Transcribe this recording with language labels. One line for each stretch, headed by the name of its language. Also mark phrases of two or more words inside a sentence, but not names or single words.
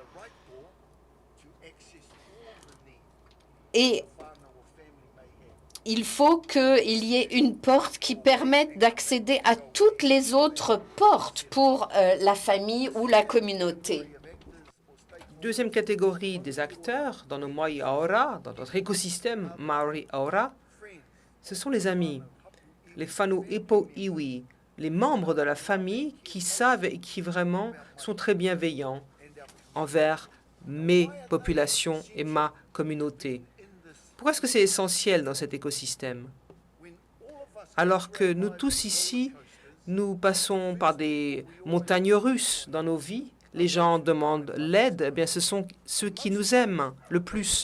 French: Et il faut qu'il y ait une porte qui permette d'accéder à toutes les autres portes pour la famille ou la communauté. Deuxième catégorie des acteurs dans nos Maui Aora, dans notre écosystème Maori Aora, ce sont les amis, les
Māori: whanu ipo iwi,
French: les membres de la famille qui savent et qui vraiment sont très bienveillants envers mes populations et ma communauté. Pourquoi est-ce que c'est essentiel dans cet écosystème? Alors que nous tous ici, nous passons par des montagnes russes dans nos vies, les gens demandent l'aide, eh bien ce sont ceux qui nous aiment le plus.